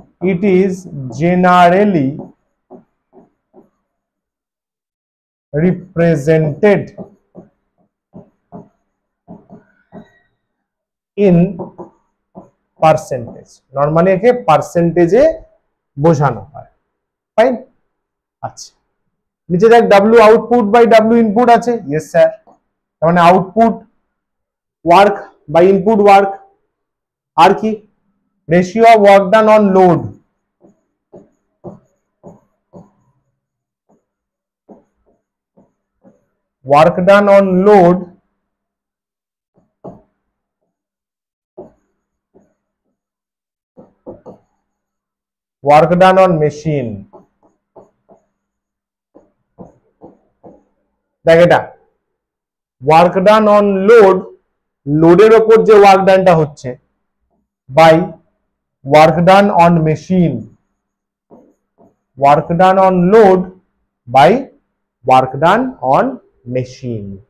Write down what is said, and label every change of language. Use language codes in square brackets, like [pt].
[en] it is generally represented in percentage, [bn] normally একে পার্সেন্টেজে বোঝানো হয়। ফাইন। আচ্ছা, নিচে দেখ W output by W input আছে, ইয়েস স্যার, তার মানে output work by input work. আর কি? [en] Ratio of work done on load, work done on load work done on machine। [bn] দেখ এটা ওয়ার্ক ডান অন লোড, লোডের ওপর যে ওয়ার্ক ডানটা হচ্ছে, by work done on machine, [en] Work done on load by work done on machine.